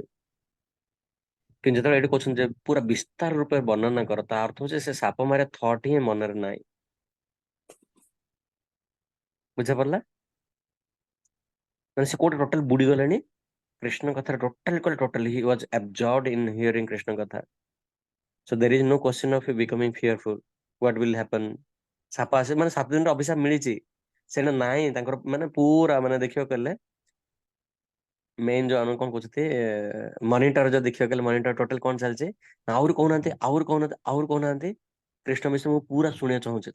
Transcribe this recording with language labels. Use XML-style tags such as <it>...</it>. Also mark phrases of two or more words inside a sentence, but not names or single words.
<or>କିନ୍ତୁ ଯେତେବେଳେ ଏଠି କହୁଛନ୍ତି ଯେ ପୁରା ବିସ୍ତାର ରୂପରେ ବର୍ଣ୍ଣନା କର, ତା ଅର୍ଥ ହଉଛି ସେ ସାପ ମାରିବା ଥଟ୍ ହିଁ ମନରେ ନାହିଁ। ବୁଝାପଡିଲା? ମାନେ ସେ କୋଉଠି ଟୋଟାଲ ବୁଡିଗଲେଣି କୃଷ୍ଣ କଥାରେ,</or> <en>totally he was absorbed in hearing</en> <or>କୃଷ୍ଣ କଥା।</or> <en>So there is no question of becoming fearful. What will happen?</en> <or>ସାପ ଆସେ ମାନେ 7 ଦିନରେ ଅଭିଶାପ ମିଳିଛି, ସେଇଟା ନାହିଁ ତାଙ୍କର। ମାନେ ପୁରା ମାନେ ଦେଖିବାକୁ ଗଲେ ମେନ୍ ଯୋଉ ଆମେ କଣ କହୁଛନ୍ତି ମନିଟର ଯଦି ଦେଖିବାକୁ ଗଲେ, ମନିଟର ଟୋଟାଲ କଣ ଚାଲିଛି ନା ଆହୁରି କହୁନାହାନ୍ତି, ଆହୁରି କହୁନାହାନ୍ତି, ଆହୁରି କହୁନାହାନ୍ତି, କୃଷ୍ଣ ବିଷୟ ମୁଁ ପୁରା ଶୁଣିବାକୁ ଚାହୁଁଛି।</or>